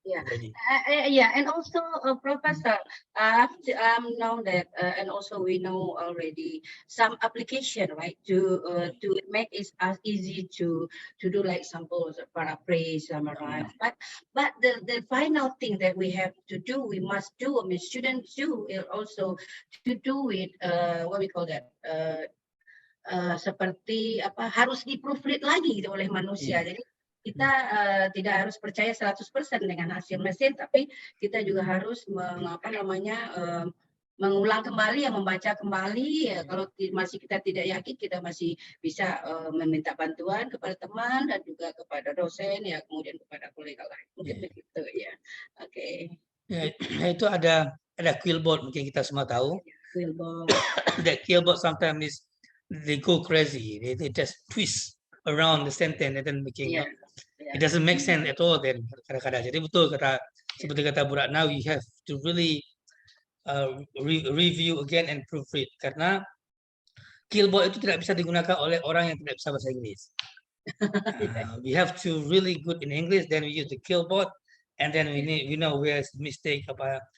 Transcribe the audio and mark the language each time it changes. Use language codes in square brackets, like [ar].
[en] And also Professor, know that, and also we know already some application, right, to make it as easy to do like samples, paraphrase, summarize. But the final thing that we have to do, we must do, I mean, students do also to do it, what we call that, [id] seperti apa, harus di-proofread lagi oleh manusia. Jadi kita tidak harus percaya 100% dengan hasil mesin, tapi kita juga harus mengulang kembali, membaca kembali. Kalau masih kita tidak yakin, kita masih bisa meminta bantuan kepada teman dan juga kepada dosen, kemudian kepada kolega lain. Mungkin begitu ya. Oke. Itu ada quillboard, mungkin kita semua tahu. Quillboard. [en] That quillboard sometimes they go crazy. They just twist around the sentence and then making it doesn't make sense at all. [id] Then kadang-kadang. Jadi betul seperti kata Bu Ratna, [en] we have to really review again and proofread, [id] karena quillboard itu tidak bisa digunakan oleh orang yang tidak bisa bahasa Inggris. [en] We have to really good in English, then we use the quillboard, and then we know where's the mistake apa.